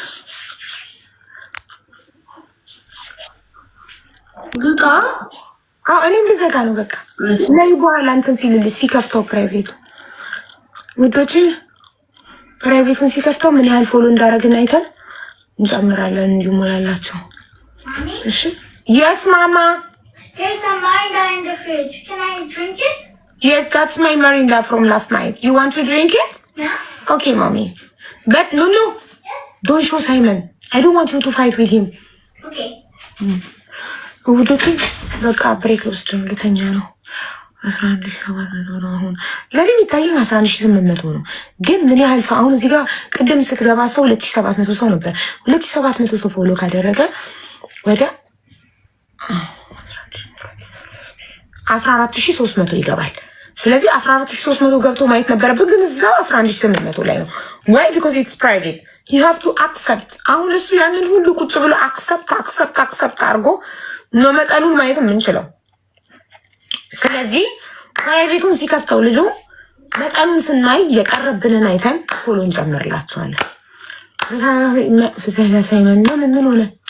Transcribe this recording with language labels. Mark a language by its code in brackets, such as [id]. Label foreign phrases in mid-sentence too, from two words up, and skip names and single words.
[am] ሉጣ እኔም ልዘጋ ነው በቃ ላይ በኋላ እንትን ሲልልሽ ሲከፍተው ፕራይቬቱ ውዶች ፕራይቬቱን ሲከፍተው ምን ያህል ፎሎ እንዳደረግን አይተን እንጨምራለን እንዲሞላላቸው። እሺ [en] yes mama there's some Mirinda in the fridge, can I drink it? yes that's my Mirinda from last night, you want to drink it? Yeah. okay mommy but no don't show Simon, I don't want you to fight with him. Okay. [am] ውዶች በቃ ብሬክ ውስጥ ልተኛ ነው። 11700 ነው አሁን ለኔ የሚታየኝ 11800 ነው። ግን ምን ያህል ሰው አሁን እዚህ ጋር ቅድም ስትገባ ሰው 2700 ሰው ነበር። 2700 ሰው ፎሎ ካደረገ ወደ 14300 ይገባል። ስለዚህ 14300 ገብቶ ማየት ነበረብን፣ ግን እዛው 11800 ላይ ነው። [en] why because it's private you have to accept። [am] አሁን እሱ ያንን ሁሉ ቁጭ ብሎ accept አድርጎ ነው መጠኑን ማየት የምንችለው። ስለዚህ ፕራይቬቱን ሲከፍተው ልጁ መጠኑን ስናይ የቀረብንን አይተን ፎሎ እንጨምርላቸዋለን። ፍትህ ለሳይመን ነው ምን ሆነ?